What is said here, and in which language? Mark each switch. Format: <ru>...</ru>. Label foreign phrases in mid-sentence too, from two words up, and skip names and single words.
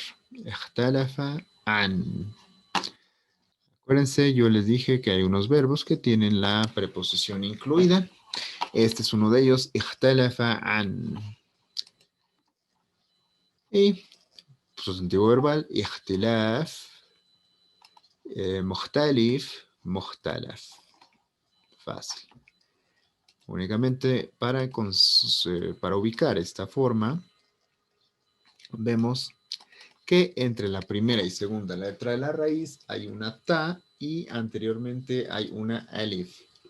<ar>اختلف عن.</ar> <es>Acuérdense, yo les dije que hay unos verbos que tienen la preposición incluida. Este es uno de ellos.</es> <ar>اختلف عن.</ar> <es>Y sustantivo verbal.</es> <ar>اختلاف. مختلف. Mukhtalaf.</ar> <es>Fácil. Únicamente para ubicar esta forma, vemos que entre la primera y segunda letra de la raíz hay una ta y anteriormente hay una alif.</es>